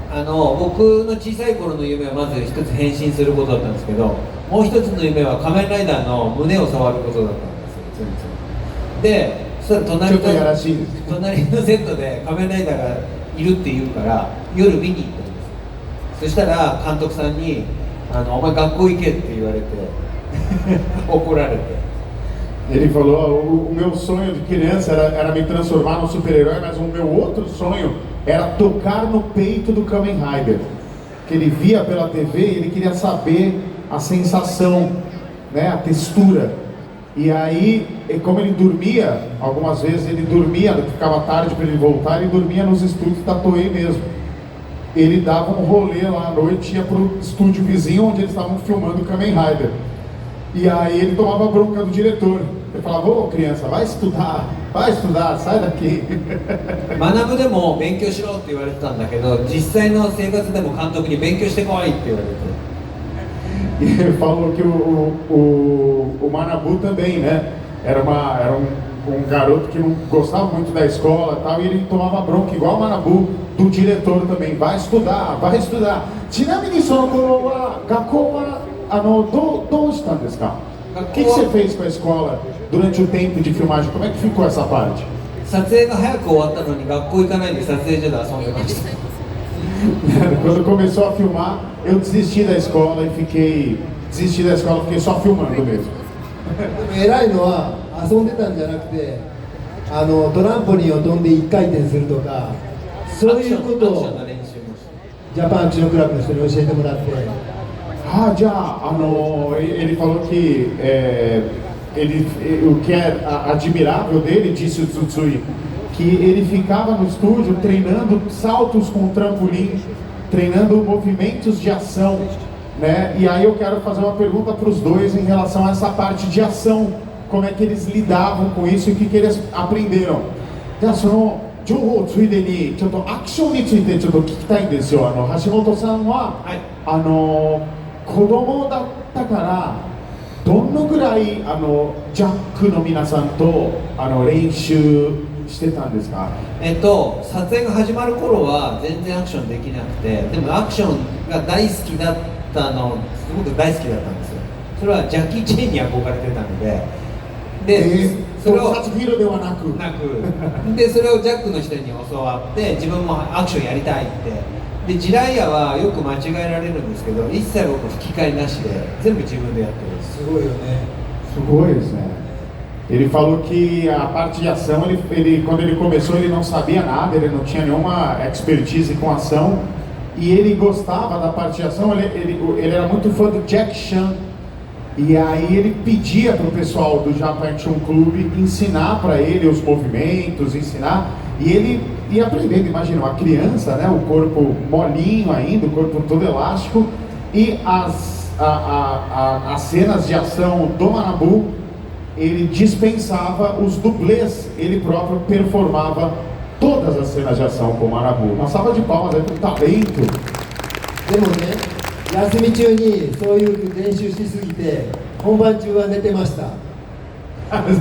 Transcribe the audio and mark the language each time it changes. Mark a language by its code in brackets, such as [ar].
[ja] 僕の小さい頃の夢はまず一つ変身することだったんですけど、もう一つの夢は仮面ライダーの胸を触ることだったんですよ。で、そしたら隣のセットで仮面ライダーがいるって言うから夜見に行ったんです。そしたら監督さんにお前学校行けって言われて怒られて。 [pt] Ele falou, o meu sonho de criança era me transformar num super-herói, mas o meu outro sonho era tocar no peito do Kamen Rider. Que ele via pela TV e ele queria saber a sensação, né, a textura. E aí, como ele dormia, algumas vezes ele dormia, ficava tarde para ele voltar, e dormia nos estúdios da Toei mesmo. Ele dava um rolê lá à noite, ia pro estúdio vizinho onde eles estavam filmando o Kamen Rider. E aí ele tomava bronca do diretor. Ele falava, ô criança, vai estudar, sai daqui. [ja] 学ぶでも勉強しろって言われてたんだけど、実際の生活でも監督に勉強してこいって言われて。 [pt] E ele falou que o Manabu também, né? Era um garoto que não gostava muito da escola e tal, e ele tomava bronca igual o Manabu do diretor também. Vai estudar, vai estudar. [ja] ちなみにその頃は学校はどうしたんですか？ [pt] O que você fez com a escola durante o tempo de filmagem? Como é que ficou essa parte? [ja] 撮影が早く終わったのに学校行かないで撮影所で遊んでました。 [pt] Quando começou a filmar, eu desisti da escola e fiquei só filmando mesmo. [ja] 偉いのは遊んでたんじゃなくて、トランポリンを飛んで1回転するとか、そういうことをジャパンアクションクラブの人に教えてもらって。 [pt] Ah, já, ele falou que o que é admirável dele, disse o Tsutsui, que ele ficava no estúdio treinando saltos com trampolim, treinando movimentos de ação. né? E aí eu quero fazer uma pergunta para os dois em relação a essa parte de ação, como é que eles lidavam com isso e o que eles aprenderam. [ja] じゃあその情報をついでにちょっとアクションについてちょっと聞きたいんですよ。橋本さんは、はい、子供だったからどのぐらいジャックの皆さんと練習してたんですか？撮影が始まる頃は全然アクションできなくて、でもアクションが大好きだったの、すごく大好きだったんですよ。それはジャッキー・チェンに憧れてたので、それをサツフィールではなくでそれをジャックの人に教わって自分もアクションやりたいって。でジライアはよく間違えられるんですけど、一切僕吹き替えなしで全部自分でやってるんです。すごいよね。すごいですね。 [pt] Ele falou que a parte de ação, quando ele começou, ele não sabia nada, ele não tinha nenhuma expertise com ação, e ele gostava da parte de ação, ele era muito fã do Jack Chan, e aí ele pedia para o pessoal do Japan Action Club ensinar para ele os movimentos, ensinar, e ele ia aprendendo. Imagina, uma criança, né, o corpo molinho ainda, o corpo todo elástico, e as cenas de ação do Manabu, ele dispensava os dublês, ele próprio performava todas as cenas de ação com o Manabu. Uma salva de palmas aí pro talento. [ja] でもね、休み中にそういう練習しすぎて本番中は寝てました。